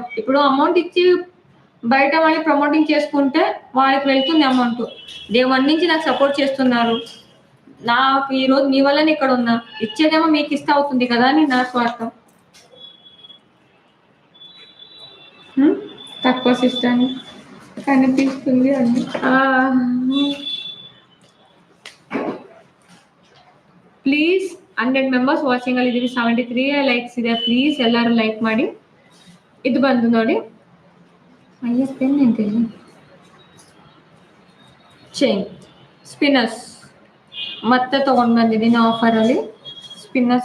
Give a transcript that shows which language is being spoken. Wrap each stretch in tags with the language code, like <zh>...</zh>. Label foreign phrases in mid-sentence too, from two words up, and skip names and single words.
<te>ఇప్పుడు అమౌంట్ ఇచ్చి బయట వాళ్ళని ప్రమోటింగ్ చేసుకుంటే వాళ్ళకి వెళ్తుంది అమౌంట్.</te> <en>day 1</en> <te>నుంచి నాకు సపోర్ట్ చేస్తున్నారు. నాకు ఈరోజు మీ వల్లనే ఇక్కడ ఉన్నా, ఇచ్చేదేమో మీకు ఇష్ట అవుతుంది కదా అని నా స్వార్థం. తక్కువ సిస్టమ్ కనిపిస్తుంది అండి.</te> <kn>ಪ್ಲೀಸ್</kn> <en>100 members watching</en> <kn>ಅಲ್ಲಿ ಇದೀವಿ, 73 ಲೈಕ್ಸ್ ಇದೆ. ಪ್ಲೀಸ್ ಎಲ್ಲರೂ ಲೈಕ್ ಮಾಡಿ. ಇದು ಬಂದು ನೋಡಿ ಪೆನ್ ಎಂತಿದೆ,</kn> <en>chain spinners</en> <kn>ಮತ್ತೆ ತಗೊಂಡು ಬಂದಿದ್ದೀನಿ ಆಫರಲ್ಲಿ ಸ್ಪಿನ್ನರ್ಸ್.</kn>